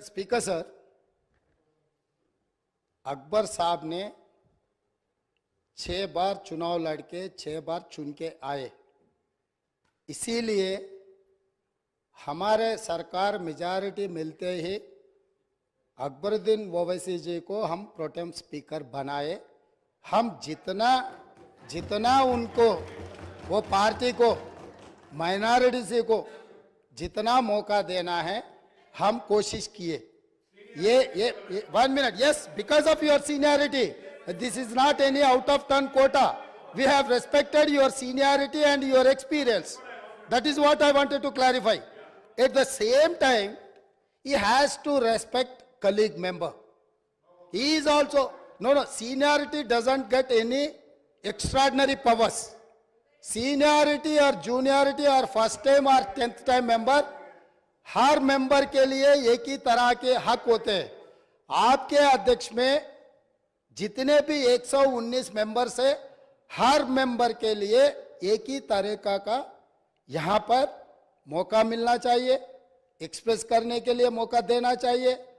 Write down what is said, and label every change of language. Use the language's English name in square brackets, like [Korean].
[Hindi] Speaker sir Akbar साहब ने 6 बार चुनाव लड़के 6 बार चुन के आए, इसीलिए हमारे सरकार मेजॉरिटी मिलते ही अकबरुद्दीन ओवैसी जी को हम प्रोटेम स्पीकर बनाए. हम जितना उनको वो पार्टी को माइनॉरिटी को जितना मौका देना है हम कोशिश किए. ये [English] 1 minute. Yes, because of your seniority. This is not any out of turn quota. We have respected your seniority and your experience. That is what I wanted to clarify. At the same time, he has to respect colleague member. He is also, no, seniority doesn't get any extraordinary powers. Seniority or juniority or first time or 10th time member, [Hindi] हर member के लिए एक ही तरह के हक होते हैं. आपके अध्यक्ष में जितने भी 119 मेंबर से हर मेंबर के लिए एक ही तरीका का यहाँ पर मौका मिलना चाहिए, एक्सप्रेस करने के लिए मौका देना चाहिए.